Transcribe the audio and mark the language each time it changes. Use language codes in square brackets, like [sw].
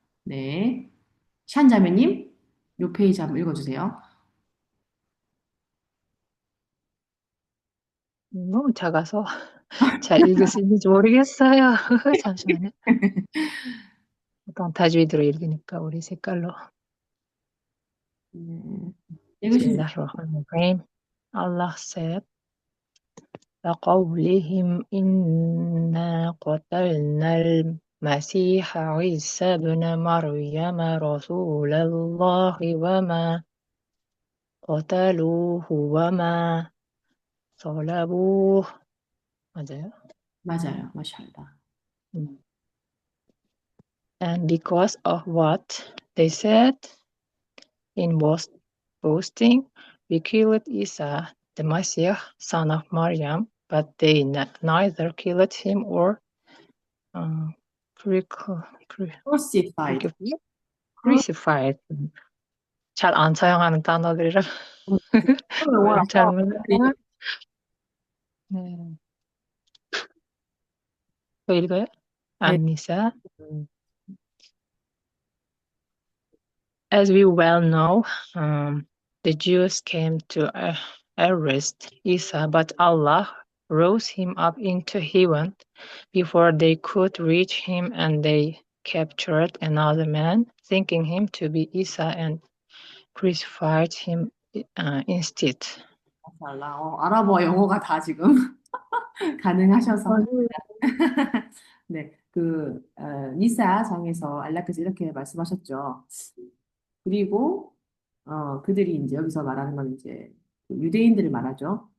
[ko] 네, 샨 자매님, 요 페이지 한번 읽어주세요. 너무 작아서 잘 읽을 수 있는지 모르겠어요. 잠시만요. 약간 다주이드로 읽으니까 우리 색깔로. 네, 읽으시죠. [ar] Bismillahirrahmanirrahim. [en] Allah said, [ar] لقولهم إنا قتلنا المسيح عيسى ابن مريم رسول الله وما قتلوه وما صلبوه. [ko] 맞아요? 맞아요, 마샬라. 음. [en] And because of what they said in boasting, we killed Isa, the Messiah, son of Maryam, but they neither killed him or cru- cru- Crucified. crucified. crucified. [ko] 잘 안 사용하는 단어들이라 말을 잘못해서. 네. 또 읽어요? 네, 안니사. [en] As we well know, the Jews came to arrest Isa, but Allah rose him up into heaven before they could reach him, and they captured another man, thinking him to be Isa, and crucified him instead. [ko] 마샬라. 아랍어, 영어가 다 지금 가능하셔서. 네, 니사 장에서 안락께서 이렇게 말씀하셨죠. 그리고 그들이 이제 여기서 말하는 건 이제 그 유대인들을 말하죠.